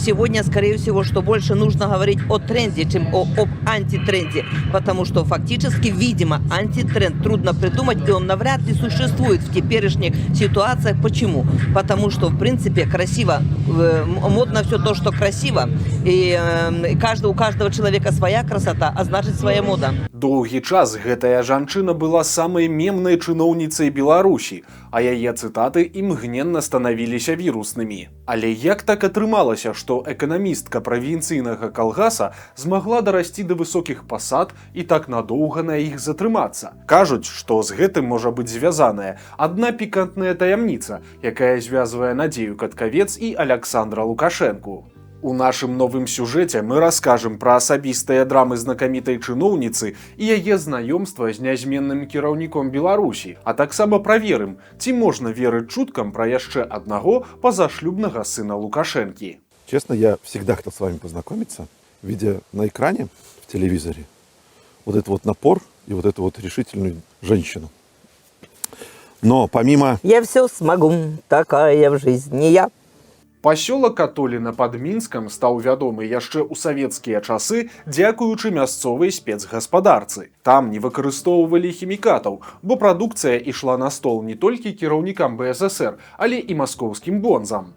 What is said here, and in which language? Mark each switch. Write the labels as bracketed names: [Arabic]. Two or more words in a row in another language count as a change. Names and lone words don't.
[Russian] сегодня, скорее всего, что больше нужно говорить о тренде, чем об антитренде, потому что фактически, видимо, антитренд трудно придумать, и он навряд ли существует в теперешних ситуациях. Почему? Потому что, в принципе, красиво, модно все то, что красиво, и у каждого человека своя красота, а значит своя мода. [Belarusian] Доўгі час гэтая жанчына была самай мемнай чыноўніцай Беларусі, а яе цытаты імгненна станавіліся віруснымі. Але як так атрымалася, што эканамістка правінцыйнага калгаса змагла дарасці да высокіх пасад і так надоўга на іх затрымацца? Кажуць, што з гэтым можа быць звязаная адна пікантная таямніца, якая звязвае Надзею Каткавец і Аляксандра Лукашэнку. У нашым новым сюжэце мы раскажам пра асабістыя драмы знакамітай чыноўніцы і яе знаёмства з нязменным кіраўніком Беларусі, а таксама праверым, ці можна верыць чуткам пра яшчэ аднаго пазашлюбнага сына Лукашэнкі. [Russian] Честно, я всегда хотел с вами познакомиться, видя на экране в телевизоре вот этот вот напор и вот эту вот решительную женщину. Но помимо... Я все смогу, такая я в жизни я. [Belarusian] Пасёлак Атоліна пад Мінскам стаў вядомы яшчэ ў савецкія часы дзякуючы мясцовай спецгаспадарцы. Там не выкарыстоўвалі хімікатаў, бо прадукцыя ішла на стол не толькі кіраўнікам БССР, але і маскоўскім бонзам.